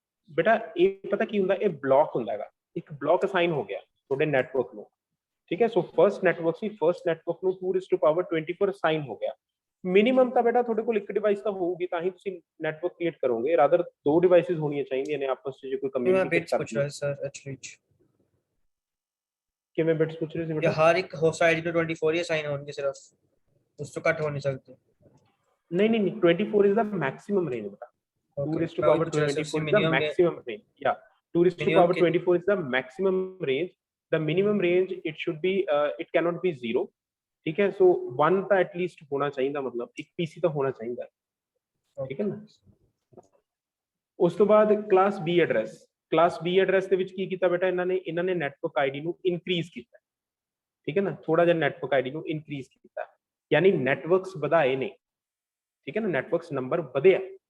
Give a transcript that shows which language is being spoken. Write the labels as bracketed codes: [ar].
[pa] ਬੇਟਾ ਇਹ ਪਤਾ ਕੀ ਹੁੰਦਾ, ਇਹ ਬਲੌਕ ਹੁੰਦਾ ਹੈਗਾ, ਇੱਕ ਬਲੌਕ ਅਸਾਈਨ ਹੋ ਗਿਆ ਤੁਹਾਡੇ ਨੈਟਵਰਕ ਨੂੰ, ਠੀਕ ਹੈ। ਸੋ ਫਰਸਟ ਨੈਟਵਰਕ ਸੀ, ਫਰਸਟ ਨੈਟਵਰਕ ਨੂੰ 2⁻24 ਅਸਾਈਨ ਹੋ ਗਿਆ। ਮਿਨੀਮਮ ਤਾਂ ਬੇਟਾ ਤੁਹਾਡੇ ਕੋਲ ਇੱਕ ਡਿਵਾਈਸ ਤਾਂ ਹੋਊਗੀ, ਤਾਂ ਹੀ ਤੁਸੀਂ ਨੈਟਵਰਕ ਕ੍ਰੀਏਟ ਕਰੋਗੇ, ਰਾਦਰ 2 ਡਿਵਾਈਸਿਸ ਹੋਣੀਆਂ ਚਾਹੀਦੀਆਂ ਨੇ ਆਪਸ ਵਿੱਚ, ਜੇ ਕੋਈ ਕਮਿਊਨੀਕੇਟ ਕਰਦੀ ਹੈ। ਸਰ ਐਕਚੁਅਲੀ ਕਿਵੇਂ ਬਿਟਸ ਪੁੱਛ ਰਹੇ ਸੀ या ਬੇਟਾ? [hi] हर एक होस्ट आईडी पे 24 ही असाइन होंगे सिर्फ, उस तो कट हो नहीं सकते? नहीं नहीं नहीं, [en] 24 is the maximum range beta. 2⁻24 is the maximum range. Yeah, 2⁻24 is the maximum range. The minimum range it should be it cannot be 0. [hi] ठीक है, so 1 तो at least होना चाहिए, मतलब एक पीसी तो होना चाहिए, ठीक है ना। उस तो बाद class B address, [pa] class B address ਦੇ ਵਿੱਚ ਕੀ ਕੀਤਾ ਬੇਟਾ ਇਹਨਾਂ ਨੇ ਨੈਟਵਰਕ ਆਈਡੀ ਨੂੰ ਇਨਕਰੀਜ਼ ਕੀਤਾ, ਠੀਕ ਹੈ ਨਾ, ਥੋੜਾ ਜਿਹਾ ਨੈਟਵਰਕ ਆਈਡੀ ਨੂੰ ਇਨਕਰੀਜ਼ ਕੀਤਾ, ਯਾਨੀ ਨੈਟਵਰਕਸ ਵਧਾਏ ਨੇ, ਠੀਕ ਹੈ ਨਾ, ਨੈਟਵਰਕਸ ਨੰਬਰ ਵਧਿਆ।